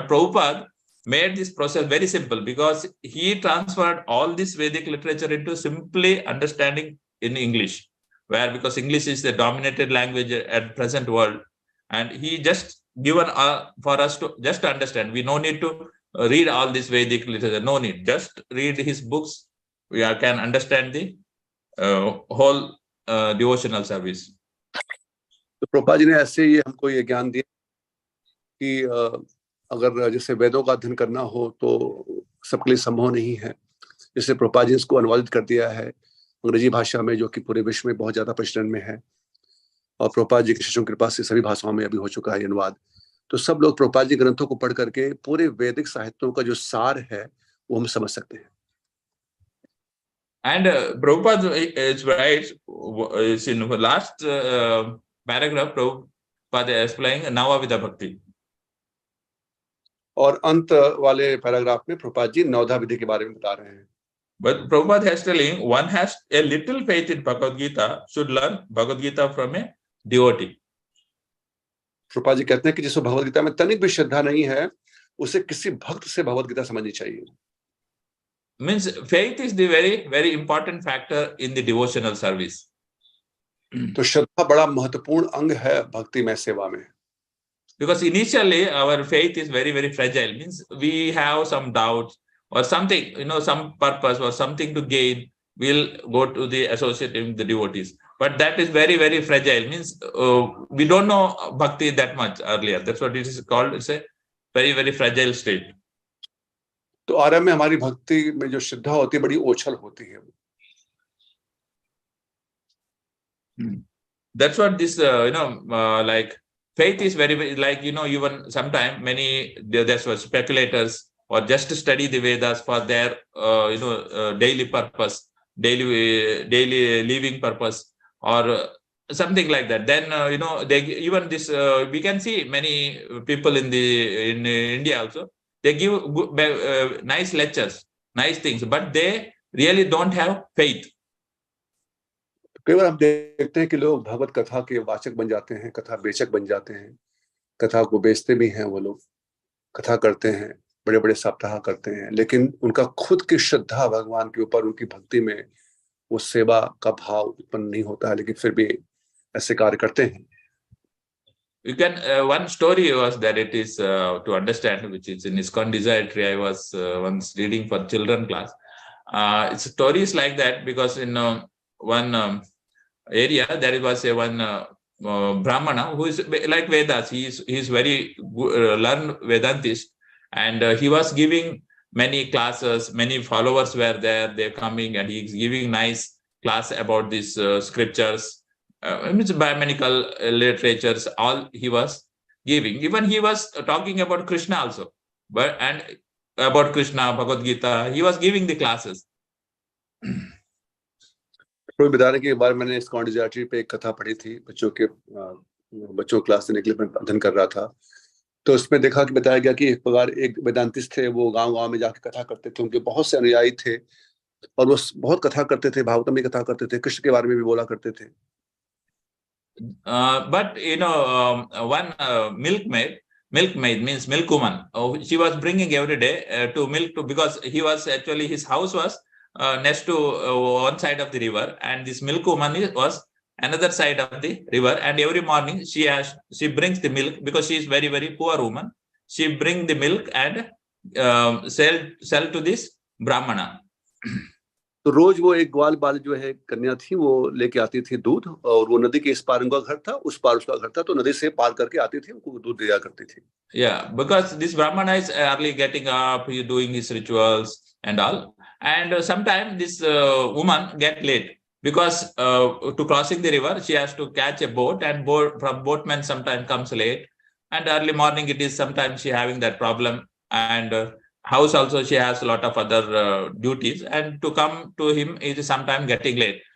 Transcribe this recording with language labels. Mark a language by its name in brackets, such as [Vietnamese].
[English] But Prabhupada made this process very simple because he transferred all this Vedic literature into simply understanding in English, where because English is the dominated language at present world, and he just given for us to just understand. We no need to read all this Vedic literature. No need. Just read his books. We can understand the whole devotional service. [Hindi] तो प्रभुपाद जी ने ऐसे ही हमको ये ज्ञान दिया कि अगर जैसे वेदों का अध्ययन करना हो तो सबके लिए संभव नहीं है। जैसे प्रभुपाद जी ने इसको अनुवादित कर दिया है अंग्रेजी भाषा में, जो कि पूरे विश्व में बहुत ज्यादा प्रचलन में है, और प्रभुपाद जी की शिष्यों की कृपा से सभी भाषाओं में अभी हो चुका है अनुवाद। तो सब लोग प्रभुपाद जी ग्रंथों को पढ़ करके पूरे वैदिक साहित्यों का जो सार है वो हम समझ सकते हैं। [English] And Prabhupada is right. Is in the last paragraph, Prabhupada is explaining Navavidha Bhakti. [Hindi] और अंत वाले पैराग्राफ में प्रभुपाद जी नवधा विधि के बारे में बता रहे हैं। [English] But Prabhupada has telling one has a little faith in Bhagavad Gita should learn Bhagavad Gita from a devotee. [Hindi] Prabhupada ji कहते हैं कि जिसको भगवद गीता में तनिक भी श्रद्धा नहीं है उसे किसी भक्त से भगवद गीता समझनी चाहिए। [English] Means faith is the very, very important factor in the devotional service. [Hindi] तो श्रद्धा बड़ा महत्वपूर्ण अंग है भक्ति में सेवा में। [English] Because initially our faith is very, very fragile. Means we have some doubts or something, you know, some purpose or something to gain. We'll go to the associating with the devotees. But that is very, very fragile. Means we don't know bhakti that much earlier. That's what it is called. It's a very, very fragile state. [Hindi] तो आरंभ में हमारी भक्ति में जो श्रद्धा होती है बड़ी ओछल होती है। [English] That's what this like faith is very, very, like, you know, even sometimes there's speculators or just to study the Vedas for their daily purpose, daily living purpose or something like that. Then they even this we can see many people in India also. They give nice lectures, nice things, but they really don't have faith. [Hindi] कई बार हम देखते हैं कि लोग भगवत कथा के वाचक बन जाते हैं, कथा बेचक बन जाते हैं, कथा को बेचते भी हैं, वो लोग कथा करते हैं, बड़े बड़े सप्ताह करते हैं, लेकिन उनका खुद की श्रद्धा भगवान के ऊपर, उनकी भक्ति में वो सेवा का भाव उत्पन्न नहीं होता है, लेकिन फिर भी ऐसे कार्य करते हैं। [English] You can one story was that it is to understand, which is in ISKCON Desire Tree. I was once reading for children class. It's stories like that because in one area there was one Brahmana who is like Vedas. He is very learned Vedantist, and he was giving many classes. Many followers were there. They're coming, and he is giving nice class about these scriptures. Biomedical literatures, all he was giving. Even he was talking about Krishna also, and about Krishna, Bhagavad Gita, he was giving the classes. [Hindi] कोई बता रहे कि एक बार मैंने ISKCON Desire Tree पे एक कथा पढ़ी थी, बच्चों क्लास देने के लिए मैं अध्ययन कर रहा था, तो उसमें देखा कि बताया गया कि एक प्रकार एक वेदांतिस्ट थे, वो गांव-गांव में जाके कथा करते थे, उनके बहुत से अनुयायी थे और वो बहुत कथा करते थे, भागवतम में कथा करते थे, कृष्ण के बारे में भी बोला करते थे। [English] But one milkmaid means milkwoman. She was bringing every day to milk because he was actually, his house was next to one side of the river, and this milk woman was another side of the river. And every morning she brings the milk, because she is very, very poor woman. She bring the milk and sell to this Brahmana. [Hindi] तो रोज वो एक ग्वाल बाल जो है कन्या थी, वो लेके आती थी दूध, और वो नदी के इस पार उनका घर था, उस पार उसका घर था, तो नदी से पार करके आती थी, उनको दूध दिया करती थी. [English] Yeah, because this Brahmana is early getting up, he doing his rituals and all, and sometimes this woman get late, because to crossing the river she has to catch a boat, and from boatman sometimes comes late, and early morning it is sometimes she having that problem, and house also she has a lot of other duties, and to come to him it is sometimes getting late.